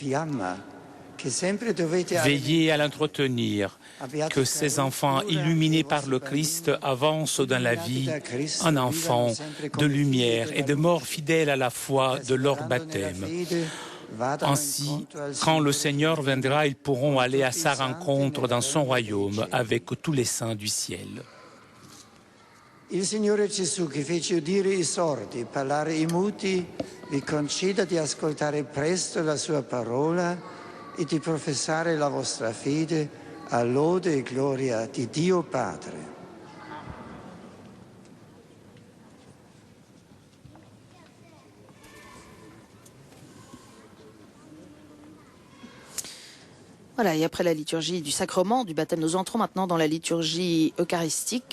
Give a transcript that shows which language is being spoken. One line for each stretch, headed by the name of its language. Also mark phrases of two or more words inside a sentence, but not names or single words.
French: Veillez à l'entretenir, que ces enfants illuminés par le Christ avancent dans la vie en enfants de lumière et de mort fidèles à la foi de leur baptême. Ainsi, quand le Seigneur viendra, ils pourront aller à sa rencontre dans son royaume avec tous les saints du ciel.
Italian: Il Signore Gesù, che fece udire i sordi, parlare i muti, vi conceda di ascoltare presto la sua parola e di professare la vostra fede a lode e gloria di Dio Padre.
French: Voilà, et après la liturgie du sacrement, du baptême, nous entrons maintenant dans la liturgie eucharistique.